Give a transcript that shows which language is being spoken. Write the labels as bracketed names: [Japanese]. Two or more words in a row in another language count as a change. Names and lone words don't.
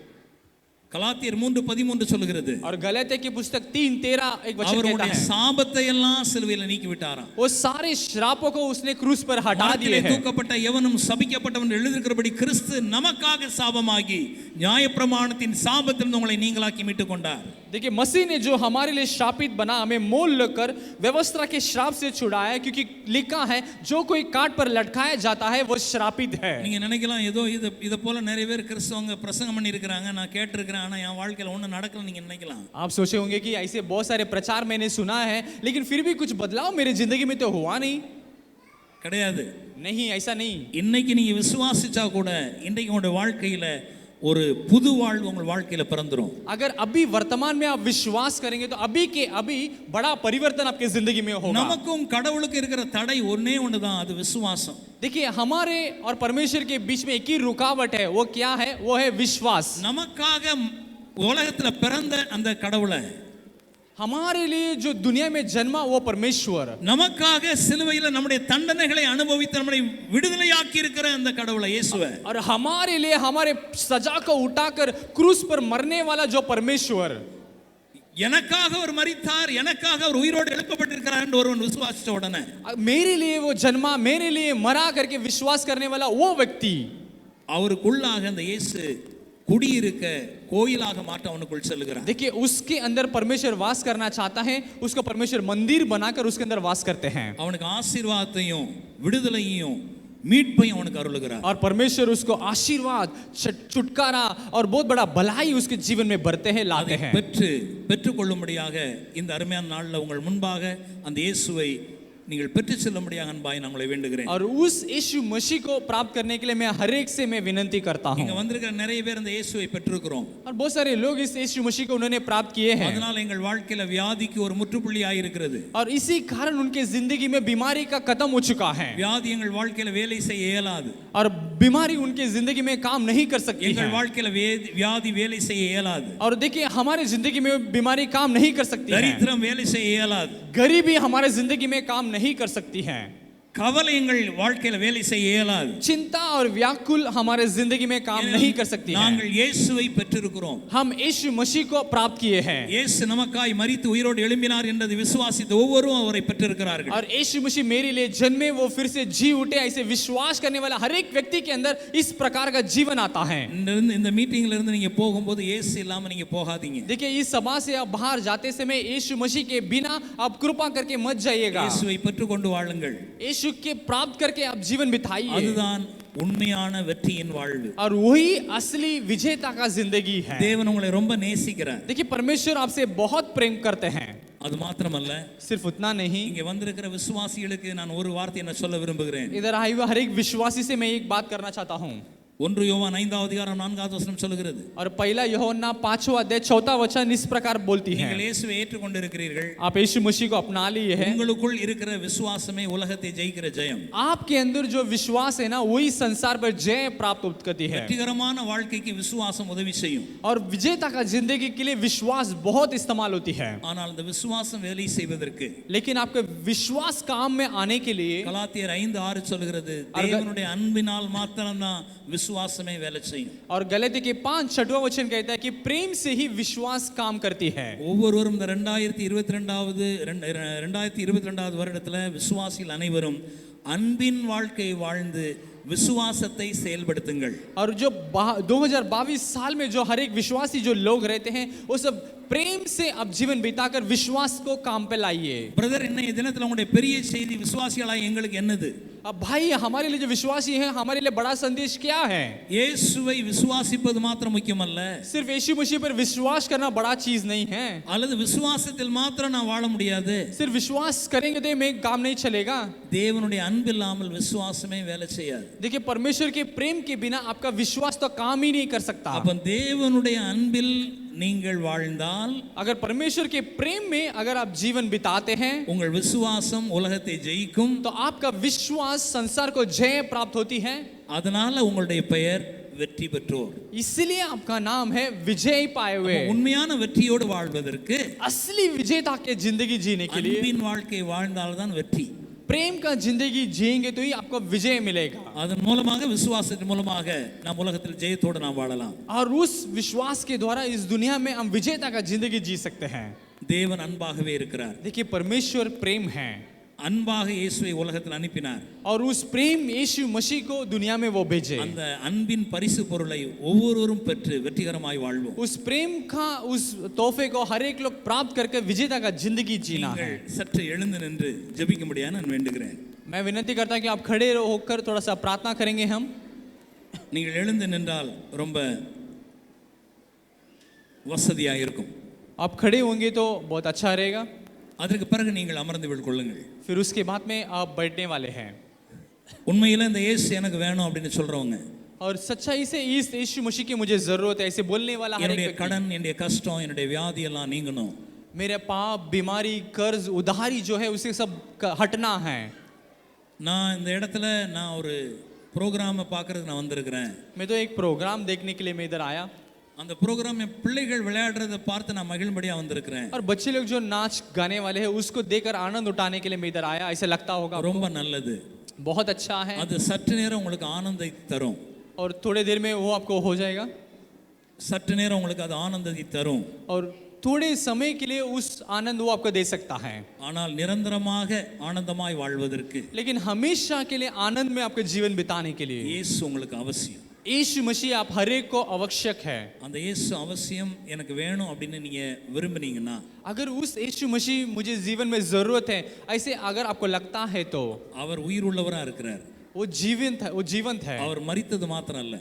[Tamil] கலாத்தியர் 3:13 சொல்லுகிறது, [Hindi] और गलातिया की पुस्तक 3:13 एक वचन कहता [Tamil] அவருடைய [Hindi] है, [Tamil] சாபத்தை எல்லாம் சிலுவையில் நீக்கி விட்டாராம். [Hindi] वो सारे श्रापों को उसने क्रूस पर हटा दिए हैं. [Tamil] தூக்கப்பட்ட எவனும் சபிக்கப்பட்டவன் எழுதியிருக்கிறபடி கிறிஸ்து நமக்காக சாபமாகி நியாயப்பிரமாணத்தின் சாபத்திலிருந்து உங்களை நீங்களாக்கி மீட்டுக் கொண்டார். [Hindi] देखिए, मसीह ने जो हमारे लिए श्रापित बना, हमें मोल लेकर व्यवस्था के श्राप से छुड़ाया, क्योंकि लिखा है जो कोई काट पर लटकाया जाता है वो श्रापित है. [Tamil] நீங்க நினைக்கலாம், ஏதோ இத போல நிறைய பேர் கிறிஸ்தவங்க பிரசங்கம் பண்ணி இருக்காங்க, நான் கேட்டிருக்கிறேன், ஆனா என் வாழ்க்கையில ஒண்ணும் நடக்கல நீங்க நினைக்கலாம். [Hindi] आप सोचे होंगे कि ऐसे बहुत सारे प्रचार मैंने सुना है, लेकिन फिर भी कुछ बदलाव मेरी जिंदगी में तो हुआ नहीं. [Tamil] கிடையாது. [Hindi] नहीं, ऐसा नहीं. [Tamil] இன்னைக்கு நீங்க விசுவாசிச்சா கூட இன்றைக்கு உங்களுடைய வாழ்க்கையில ஒரு புது வாழ்வு உங்கள் வாழ்க்கையில பிறந்துரும். [Hindi] अगर अभी वर्तमान में आप विश्वास करेंगे तो अभी के अभी बड़ा परिवर्तन आपके जिंदगी में होगा. [Tamil] நமக்கும் கடவுளுக்கு இருக்கிற தடை ஒண்ணே ஒண்ணுதான், அது விசுவாசம். [Hindi] देखिए, हमारे और परमेश्वर के बीच में एक ही रुकावट है, वो क्या है? वो है विश्वास. [Tamil] நமக்காக உலகத்துல பிறந்த அந்த கடவுளை, [Hindi] हमारे लिए जो दुनिया में जन्मा वो परमेश्वर, [Tamil] நமக்காக சிலுவையில நம்முடைய தண்டனைகளை அனுபவித்து நம்மை விடுதலையாக்கி இருக்கிற அந்த கடவுளை இயேசுவை, [Hindi] और हमारे लिए हमारे सजा को उठाकर क्रूस पर मरने वाला जो परमेश्वर, [Tamil] எனக்காக அவர் மரித்தார், எனக்காக அவர் உயிரோடு எழுப்பப்பட்டிருக்கிறார் என்று ஒருவன் விசுவாசித்த உடனே, [Hindi] मेरे लिए वो जन्मा, मेरे लिए मरा करके विश्वास करने वाला वो व्यक्ति, [Tamil] அவருக்குள்ளாக அந்த இயேசு குடியிருக்க கோயிலாக மாற்ற அவனுக்குள் செல்கிறார். [Hindi] देखिए, उसके अंदर परमेश्वर वास करना चाहता है, उसको परमेश्वर मंदिर बनाकर उसके अंदर वास करते हैं. [Tamil] அவனுக்கு ஆசீர்வாதத்தையும் விடுதலையையும் மீட்பையும் அவனுக்கு அருளுகிறார். [Hindi] और परमेश्वर उसको आशीर्वाद, छुटकारा और बहुत बड़ा भलाई उसके जीवन में भरते हैं, लाते हैं. [Tamil] பெற்றுக்கொள்ளும்படியாக இந்த அருமையான நாளில் உங்கள் முன்பாக அந்த இயேசுவை நீங்கள் பெற்றுச் செல்லும்படியாக அன்பாய் நான் உங்களை வேண்டுகிறேன். [Hindi] और उस यीशु मसीह को प्राप्त करने के लिए मैं हर एक से मैं विनती करता हूं. [Tamil] இங்க வந்திருக்கிற நிறைய பேர் அந்த இயேசுவை பெற்றிருக்கிறோம். [Hindi] और बहुत सारे लोग इस यीशु मसीह को उन्होंने प्राप्त किए हैं. [Tamil] அதனால எங்கள் வாழ்க்கையில வியாதிக்கு ஒரு முற்றுப்புள்ளி ஆயிருக்கிறது. [Hindi] और इसी कारण उनके जिंदगी में बीमारी का खत्म हो चुका है. [Tamil] வியாதி எங்கள் வாழ்க்கையில வேலை செய்ய இயலாது. [Hindi] और बीमारी उनके जिंदगी में काम नहीं कर सकती है. [Tamil] எங்கள் வாழ்க்கையில வியாதி வேலை செய்ய இயலாது. [Hindi] और देखिए, हमारे जिंदगी में बीमारी काम नहीं कर सकती है. [Tamil] தரித்திரம் வேலை செய்ய இயலாது. [Hindi] गरीबी हमारे जिंदगी में काम नहीं कर सकती है. [Tamil] கவலை எங்கள் வாழ்க்கையில வேலை செய்ய இயலாது. [Hindi] चिंता और व्याकुल हमारे जिंदगी में काम नहीं कर सकती है। [Tamil] நாங்கள் இயேசுவை பெற்றிருக்கிறோம். [Hindi] हम यीशु मसीह को प्राप्त किए हैं [Tamil] இயேசு நமக்காய் மரித்து உயிரோடு எழும்பினார் என்பதை விசுவாசித்த ஒவ்வொருவரும் அவரை பெற்றிருக்கிறார்கள். [Hindi] और यीशु मसीह मेरे लिए जन्मे, वो फिर से जी उठे, ऐसे विश्वास करने वाला हर एक व्यक्ति के अंदर इस प्रकार का जीवन आता है। [Tamil] இந்த மீட்டிங்ல இருந்து நீங்க போகும்போது இயேசு இல்லாம நீங்க போகாதீங்க. [Hindi] देखिए, इस सभा से आप बाहर जाते समय यीशु मसीह के बिना आप कृपा करके मत जाइएगा। [Tamil] இயேசுவை பெற்றுக்கொண்டு வாழுங்கள். [Hindi] यीशु के प्राप्त करके आप जीवन बिताइए। [Tamil] அதுதான் உண்மையான வெற்றியின் வாழ்வு. [Hindi] और वही असली विजेता का जिंदगी है। [Tamil] தேவன் உங்களை ரொம்ப நேசிக்கிறார். [Hindi] देखिए, परमेश्वर आपसे बहुत प्रेम करते हैं। [Tamil] அது மாத்திரமல்ல, [Hindi] सिर्फ उतना नहीं, [Tamil] இங்க வந்திருக்கிற விசுவாசிகளுக்கு நான் ஒரு வார்த்தையை நான் சொல்ல விரும்புகிறேன். [Hindi] इधर आए हुए हर एक विश्वासी से मैं एक बात करना चाहता हूँ। [Tamil] 1 யோவான் 5வது அதிகாரம் 4வது வசனம் சொல்லுகிறது, [Hindi] और पहला यूहन्ना 5वां अध्याय 4वां वचन इस प्रकार बोलती है, [Tamil] நீங்கள் இயேசுவை ஏற்றுக்கொண்டிருக்கிறீர்கள், [Hindi] आप यीशु मसीह को अपना लिए हैं, [Tamil] உங்களுக்குள் இருக்கிற விசுவாசமே உலகத்தை ஜெயிக்கிற ஜெயம். [Hindi] आपके अंदर जो विश्वास है ना, वही संसार पर जय प्राप्त करती है। [Tamil] வெற்றிகரமான வாழ்க்கைக்கு விசுவாசம் உதவி செய்யும். [Hindi] और विजेता का जिंदगी के लिए विश्वास बहुत इस्तेमाल होती है। [Tamil] ஆனால் இந்த விசுவாசம் வேலை செய்வதற்கு [Hindi] लेकिन आपके विश्वास काम में आने के लिए [Tamil] கலாத்தியர் 5:6 சொல்லுகிறது, தேவனுடைய அன்பினால் மாத்திரம்தான் விசுவாசமே வேலை செய்யும். [Hindi] और गलाती के 5:6वां वचन कहता है कि प्रेम से ही विश्वास काम करती है। [Tamil] ஒவ்வொருவரும் இந்த 2022வது வருடத்துல விசுவாசிகள் அனைவரும் அன்பின் வாழ்க்கை வாழ்ந்து விசுவாசத்தை செயல்படுத்துங்கள். [Hindi] और जो 2022 साल में जो हर एक विश्वासी जो लोग रहते हैं, वो सब प्रेम से अब जीवन बिताकर विश्वास को काम पे लाइए। [Tamil] பிரதர், இன்னைய தினத்துல உங்களுடைய பெரிய செய்தி விசுவாசிகளாய் எங்களுக்கு என்னது? [Hindi] अब भाई, हमारे लिए जो विश्वासी हैं, हमारे लिए बड़ा संदेश क्या है? [Tamil] இயேசுவை விசுவாசிப்பது மாத்திரம் முக்கியமல்ல, [Hindi] सिर्फ यीशु मसीह पर विश्वास करना बड़ा चीज नहीं है। [Tamil] அல்லது விசுவாசத்தில் மாத்திரம் நான் வாழ முடியாது. [Hindi] सिर्फ विश्वास करेंगे तो में काम नहीं चलेगा। [Tamil] தேவனுடைய அன்பில்லாமல் விசுவாசமே வேலை செய்யாது. [Hindi] देखिए, परमेश्वर के प्रेम के बिना आपका विश्वास तो काम ही नहीं कर सकता। [Tamil] அப்ப தேவனுடைய அன்பில் நீங்கள் வாழ்ந்தால், [Hindi] अगर परमेश्वर के प्रेम में अगर आप जीवन बिताते हैं, [Tamil] உங்கள் விசுவாசம் உலகத்தை ஜெயிக்கும். [Hindi] तो आपका विश्वास संसार को जय प्राप्त होती है। [Tamil] அதனால உங்களுடைய பெயர் வெற்றி பெற்றோர். [Hindi] इसलिए आपका नाम है विजय पाए हुए। [Tamil] உண்மையான வெற்றியோடு வாழ்வதற்கு [Hindi] असली विजेता के जिंदगी जीने के लिए [Tamil] அன்பின் வாழ்க்கை வாழ்ந்தால்தான் வெற்றி. [Hindi] प्रेम का जिंदगी जिएंगे तो ही आपको विजय मिलेगा। [Tamil] அதன் மூலமாக விசுவாசத்தின் மூலமாக நாம் உலகத்தில் ஜெயத்தோடு நாம் வாழலாம். [Hindi] और उस विश्वास के द्वारा इस दुनिया में हम विजेता का जिंदगी जी सकते हैं। [Tamil] தேவன் அன்பாகவே இருக்கிறார். [Hindi] देखिए, परमेश्वर प्रेम है [Tamil] அன்பாக இயேசுவை உலகத்தில் அனுப்பினார். [Hindi] और उस प्रेम यीशु मसीह को दुनिया में वो भेजे। [Tamil] அந்த அன்பின் பரிசு பொருளை ஒவ்வொருவரும் பெற்று வெற்றிகரமாய் வாழ்வோம். [Hindi] उस प्रेम का उस तोहफे को हर एक लोग प्राप्त करके विजेता का जिंदगी जीना है। [Tamil] நீங்கள் சற்று எழுந்து நின்று ஜெபிக்கும்படியாக நான் வேண்டுகிறேன். [Hindi] मैं विनती करता हूं कि आप खड़े होकर थोड़ा सा प्रार्थना करेंगे। हम [Tamil] நீங்கள் எழுந்து நின்றால் ரொம்ப வசதியாக இருக்கும். [Hindi] आप खड़े होंगे तो बहुत अच्छा रहेगा। [Tamil] அதற்கு பிறகு நீங்கள் அமர்ந்து கொள்ளுங்கள். [Hindi] फिर उसके बाद में आप बैठने वाले हैं। [Tamil] உண்மையில இந்த இயேசு எனக்கு வேணும் அப்படின்னு சொல்றவங்க, [Hindi] और सच्चाई से इस यीशु मसीह की मुझे जरूरत है, ऐसे बोलने वाला हर [Tamil] என்னுடைய [Hindi] एक [Tamil] கடன், என்னுடைய கஷ்டம், என்னுடைய வியாதி எல்லாம் நீங்கணும், [Hindi] मेरे पाप, बीमारी, कर्ज, उधारी जो है उसे सब हटना है। [Tamil] நான் இந்த இடத்துல நான் ஒரு ப்ரோக்ராமை பார்க்கறதுக்கு நான் வந்திருக்கிறேன். [Hindi] मैं तो एक प्रोग्राम देखने के लिए मैं इधर आया। [Tamil] அந்த ப்ரோக்ராம் பிள்ளைகள் விளையாடுறதை பார்த்து நான் மகிழ்ம்படியா வந்திருக்கிறேன். [Hindi] और बच्चे लोग जो नाच गाने वाले हैं उसको देखकर आनंद उठाने के लिए मैं इधर आया। ऐसा लगता होगा [Tamil] ரொம்ப நல்லது. [Hindi] बहुत अच्छा है। [Tamil] அது சற்று நேரம் உங்களுக்கு ஆனந்தத்தை தரும். [Hindi] और थोड़े देर में वो आपको हो जाएगा। [Tamil] சற்று நேரம் உங்களுக்கு அது ஆனந்தத்தை தரும். [Hindi] और थोड़े समय के लिए उस आनंद वो आपको दे सकता है। [Tamil] ஆனால் நிரந்தரமாக ஆனந்தமாய் வாழ்வதற்கு [Hindi] लेकिन हमेशा के लिए आनंद में आपके जीवन बिताने के लिए [Tamil] இயேசு உங்களுக்கு அவசியம். [Hindi] यीशु मसीह आप हर एक को आवश्यक है। [Tamil] அந்த இயேசு அவசியம் எனக்கு வேணும் அப்படின்னு நீங்க விரும்புனீங்கன்னா, [Hindi] अगर उस यीशु मसीह मुझे जीवन में जरूरत है ऐसे अगर आपको लगता है तो [Tamil] அவர் உயிர் உள்ளவரா இருக்கிறார். [Hindi] वो जीवंत है। [Tamil] அவர் மரித்தது மாத்திரம் அல்ல,